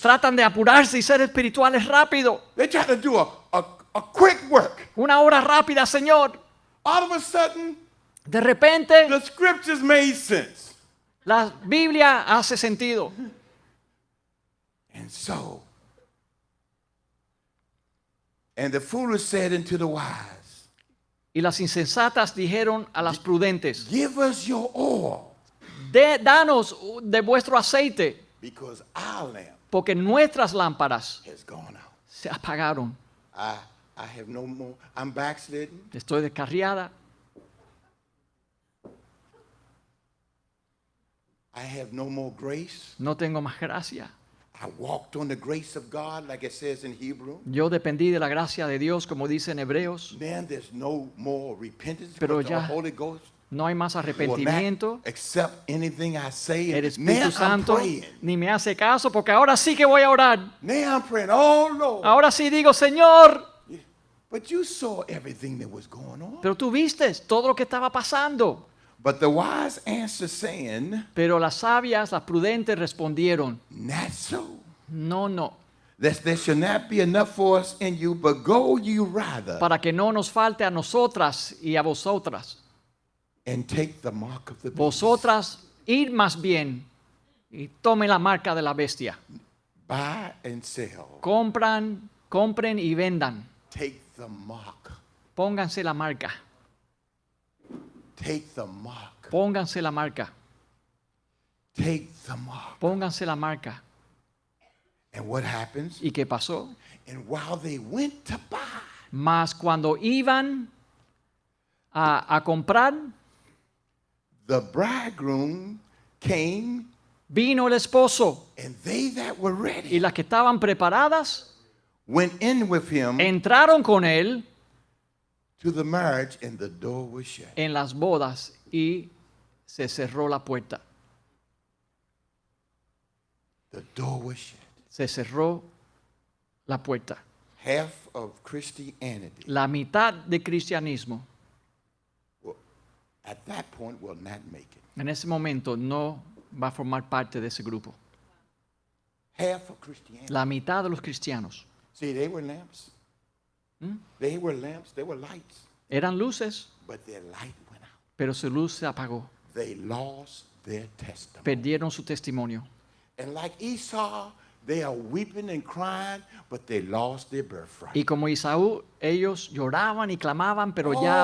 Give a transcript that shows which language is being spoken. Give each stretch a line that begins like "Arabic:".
Spanish: tratan de apurarse y ser espirituales rápido.
English: They try to do a quick work.
Spanish: Una hora rápida, Señor.
English: All of a sudden,
Spanish: De repente,
English: the scriptures made sense.
Spanish: la Biblia hace sentido.
English: And so, and the foolish said unto the wise,
Spanish: Y las insensatas dijeron a las prudentes,
English: give us your oil,
Spanish: danos de vuestro aceite,
English: because our lamp
Spanish: porque nuestras lámparas
English: has gone out.
Spanish: se apagaron.
English: I have no more, I'm backslidden.
Spanish: Estoy descarriada.
English: I have no more grace.
Spanish: No tengo más gracia.
English: I walked on the grace of God, like it says in Hebrew.
Spanish: Yo dependí de la gracia de Dios, como dice en Hebreos.
English: Then there's no more repentance,
Spanish: Pero
English: but the
Spanish: ya
English: Holy Ghost
Spanish: No hay más
English: will
Spanish: arrepentimiento.
English: not accept anything I say.
Spanish: El
English: Now
Spanish: Espíritu
English: I'm
Spanish: Santo
English: praying.
Spanish: ni me hace caso porque ahora sí que voy a orar.
English: Now I'm praying. Oh Lord.
Spanish: Ahora sí digo, Señor,
English: But you saw everything that was going on.
Spanish: pero tú viste todo lo que estaba pasando.
English: But the wise answer saying,
Spanish: Pero las sabias, las prudentes respondieron,
English: not so.
Spanish: no, no,
English: Lest there shall not be enough for us in you, but go you rather
Spanish: para que no nos falte a nosotras y a vosotras.
English: and take the mark of the beast.
Spanish: Vosotras ir más bien y tome la marca de la bestia.
English: Buy and sell.
Spanish: Compren y vendan.
English: Take the mark.
Spanish: Pónganse la marca.
English: Take the mark.
Spanish: Pónganse la marca.
English: Take the mark.
Spanish: Pónganse la marca.
English: And what happens?
Spanish: ¿Y qué pasó?
English: And while they went to buy,
Spanish: Mas cuando iban a comprar,
English: the bridegroom came
Spanish: Vino el esposo
English: and they that were
Spanish: y
English: ready
Spanish: las que estaban preparadas
English: went in with him
Spanish: entraron con él
English: to the marriage, and the door was shut.
Spanish: en las bodas y se cerró la puerta.
English: The door was shut.
Spanish: Se cerró la puerta.
English: Half of Christianity
Spanish: La mitad de cristianismo
English: at that point will not make it.
Spanish: en ese momento no va a formar parte de ese grupo.
English: Half of Christianity.
Spanish: La mitad de los cristianos
English: See, they were lamps. They were lamps. They were lights.
Spanish: eran luces,
English: But their light went out.
Spanish: pero su luz se apagó.
English: They lost their testimony.
Spanish: Perdieron su testimonio.
English: And like Esau, they are weeping and crying, but they lost their birthright.
Spanish: Y como Isaú, ellos lloraban y clamaban, pero ya